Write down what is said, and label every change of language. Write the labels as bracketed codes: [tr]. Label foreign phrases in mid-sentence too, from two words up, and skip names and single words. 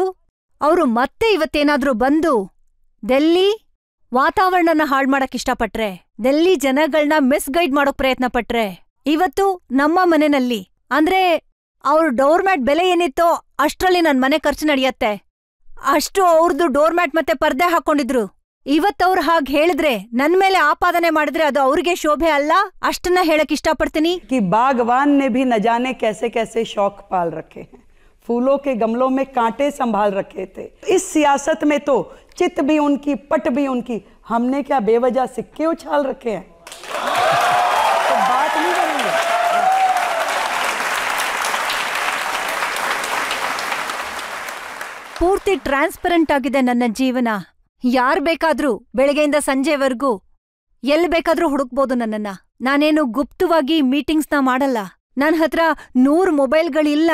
[kn] ಅವರು ಮತ್ತೆ ಇವತ್ತೇನಾದ್ರೂ ಬಂದು ದೆಲ್ಲಿ ವಾತಾವರಣನ ಹಾಳು ಮಾಡಕ್ ಇಷ್ಟಪಟ್ರೆ, ದೆಲ್ಲಿ ಜನಗಳನ್ನ ಮಿಸ್ಗೈಡ್ ಮಾಡೋಕ್ ಪ್ರಯತ್ನ ಪಟ್ರೆ, ಇವತ್ತು ನಮ್ಮ ಮನೆಯಲ್ಲಿ ಅಂದ್ರೆ ಅವ್ರ ಡೋರ್ಮ್ಯಾಟ್ ಬೆಲೆ ಏನಿತ್ತೋ ಅಷ್ಟ್ರಲ್ಲಿ ನನ್ ಮನೆ ಖರ್ಚು ನಡೆಯತ್ತೆ. ಅಷ್ಟು ಅವ್ರದ್ದು ಡೋರ್ಮ್ಯಾಟ್ ಮತ್ತೆ ಪರ್ದೆ ಹಾಕೊಂಡಿದ್ರು. ಇವತ್ತವ್ರು ಹಾಗೆ ಹೇಳಿದ್ರೆ, ನನ್ ಮೇಲೆ ಆಪಾದನೆ ಮಾಡಿದ್ರೆ ಅದು ಅವ್ರಿಗೆ ಶೋಭೆ ಅಲ್ಲ. ಅಷ್ಟನ್ನ ಹೇಳಕ್ ಇಷ್ಟಪಡ್ತೀನಿ. [hi] कि बागवान ने भी न जाने कैसे कैसे शौक पाल रखे हैं, फूलों के गमलों में कांटे संभाल रखे थे. इस सियासत में तो चित भी उनकी, पट भी उनकी. हमने क्या बेवजह सिक्के उछाल रखे हैं? तो बात नहीं करेंगे. [kn] ಪೂರ್ತಿ ಟ್ರಾನ್ಸ್ಪರೆಂಟ್ ಆಗಿದೆ ನನ್ನ ಜೀವನ. ಯಾರ್ ಬೇಕಾದ್ರೂ ಬೆಳಗ್ಗೆಯಿಂದ ಸಂಜೆವರೆಗೂ ಎಲ್ಲಿ ಬೇಕಾದ್ರೂ ಹುಡುಕ್ಬೋದು ನನ್ನನ್ನ. ನಾನೇನು ಗುಪ್ತವಾಗಿ ಮೀಟಿಂಗ್ಸ್ನ ಮಾಡಲ್ಲ. ನನ್ ಹತ್ರ 100 ಮೊಬೈಲ್ಗಳಿಲ್ಲ.